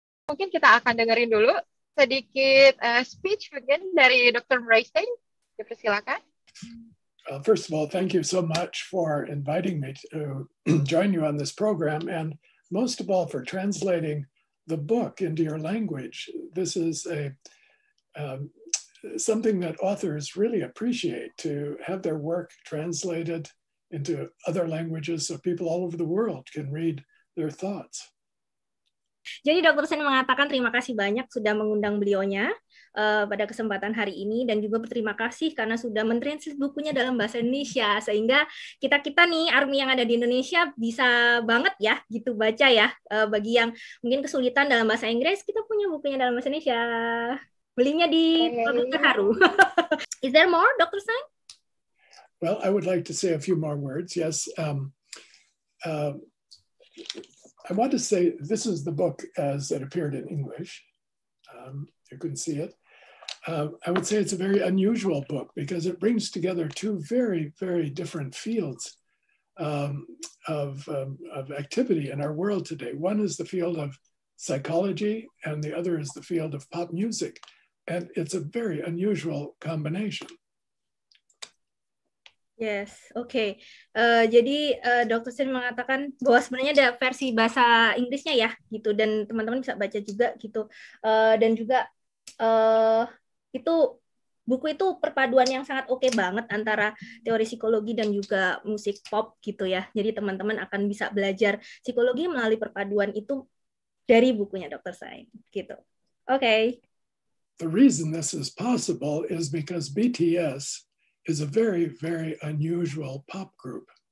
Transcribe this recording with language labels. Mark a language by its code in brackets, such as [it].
[id] Mungkin kita akan dengerin dulu sedikit speech mungkin dari Dr. Brystein. Silakan. [en] First of all, thank you so much for inviting me to join you on this program, and most of all for translating the book into your language. This is something that authors really appreciate, to have their work translated into other languages so people all over the world can read their thoughts. [id] Jadi Dr. Sen mengatakan terima kasih banyak sudah mengundang beliaunya pada kesempatan hari ini, dan juga berterima kasih karena sudah mentranslate bukunya dalam bahasa Indonesia, sehingga kita nih ARMY yang ada di Indonesia bisa banget ya gitu baca ya. Bagi yang mungkin kesulitan dalam bahasa Inggris, kita punya bukunya dalam bahasa Indonesia. Belinya di Produk Terharu. [en] Is there more, Dr. Sen? Well, I would like to say a few more words. Yes. I want to say this is the book as it appeared in English. You can see it. I would say it's a very unusual book because it brings together two very, very different fields of activity in our world today. One is the field of psychology, and the other is the field of pop music. And it's a very unusual combination. [id] Yes, oke. Jadi Dr. Sen mengatakan bahwa sebenarnya ada versi bahasa Inggrisnya ya, gitu, dan teman-teman bisa baca juga gitu. Dan juga itu buku itu perpaduan yang sangat oke banget antara teori psikologi dan juga musik pop gitu ya. Jadi teman-teman akan bisa belajar psikologi melalui perpaduan itu dari bukunya Dr. Sen, gitu. Oke. [en] The reason this is possible is because BTS is a very, very unusual pop group.